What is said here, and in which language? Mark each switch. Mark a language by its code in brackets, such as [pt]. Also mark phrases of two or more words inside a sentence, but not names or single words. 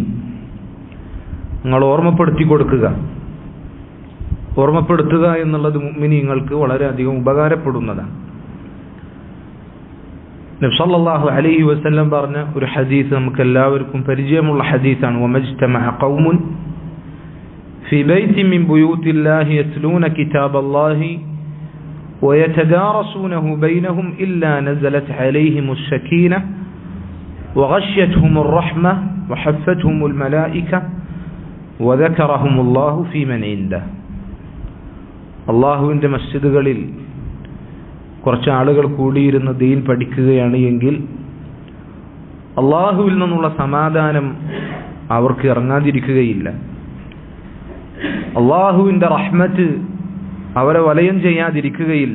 [ml] നിങ്ങൾ ഓർമ്മപ്പെടുത്തി കൊടുക്കുക. ഓർമ്മപ്പെടുത്തുക എന്നുള്ളത് മുഅ്മിനീങ്ങൾക്ക് വളരെയധികം ഉപകാരപ്പെടുന്നതാണ്. നബി സല്ലല്ലാഹു അലൈഹി വസല്ലം പറഞ്ഞ ഒരു ഹദീസ് നമുക്ക് എല്ലാവർക്കും പരിചയമുള്ള ഹദീസാണ്. [ar] وما اجتمع قوم في بيت من بيوت الله يتلون كتاب الله ويتدارسونه بينهم إلا نزلت عليهم السكينة وغشيتهم الرحمة وحفتهم الملائكة وذكرهم الله في من عنده. [ml] അള്ളാഹുവിൻ്റെ മസ്ജിദുകളിൽ കുറച്ച് ആളുകൾ കൂടിയിരുന്ന് ദീൻ പഠിക്കുകയാണ് എങ്കിൽ അള്ളാഹുവിൽ നിന്നുള്ള സമാധാനം അവർക്ക് ഇറങ്ങാതിരിക്കുകയില്ല. അള്ളാഹുവിൻ്റെ റഹ്മത്ത് അവരെ വലയം ചെയ്യാതിരിക്കുകയില്ല.